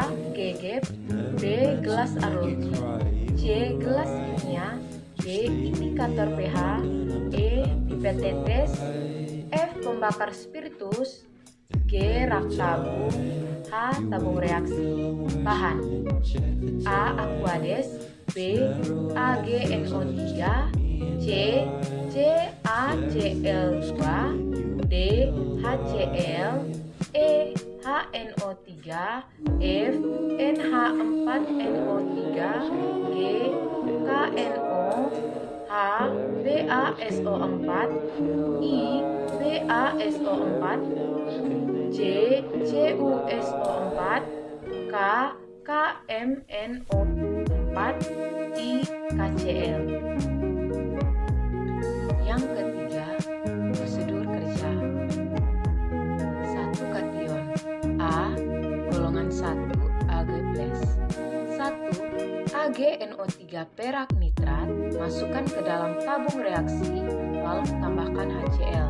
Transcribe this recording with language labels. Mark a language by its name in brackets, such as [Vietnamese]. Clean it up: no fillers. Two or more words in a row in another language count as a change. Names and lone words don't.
[Indonesian] Gegep, B. Gelas arloji, C. Gelas kimia, D. Indikator pH, E. Pipet tetes, F. Pembakar spiritus, G. Rak tabung, H. Tabung reaksi. Bahan: A. Aquades, B. AgNO3, C. CaCl2, D. HCl, E. HNO3, F. NH4NO3, G. KNO, H. BaSO4, I. BaSO4, J. CuSO4, K. KMNO4, I. KCl. Yang ketiga, prosedur kerja. 1. Kation. A. Golongan 1 Ag+. 1. AgNO3 perak nitrat masukkan ke dalam tabung reaksi, lalu tambahkan HCl.